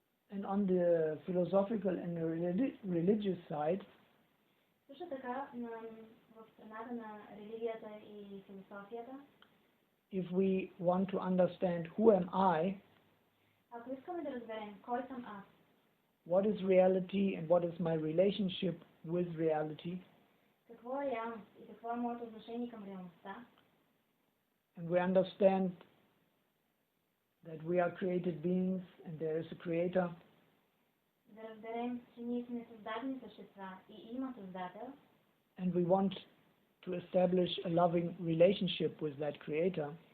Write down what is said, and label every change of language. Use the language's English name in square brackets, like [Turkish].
[English] And on the philosophical and religious side, [Bulgarian] също така в страната на религията и философията, [English] if we want to understand who am I, [Bulgarian] ако искаме да разберем кой съм аз, [English] what is reality and what is my relationship with reality, [Bulgarian] какво е реалност и какво е моето отношение към реалността. [English] And we understand that we are created beings and there is a creator. [Bulgarian] Да разберем, че ние сме създадени същества и има Създател. [English] And we want to establish a loving relationship with that creator.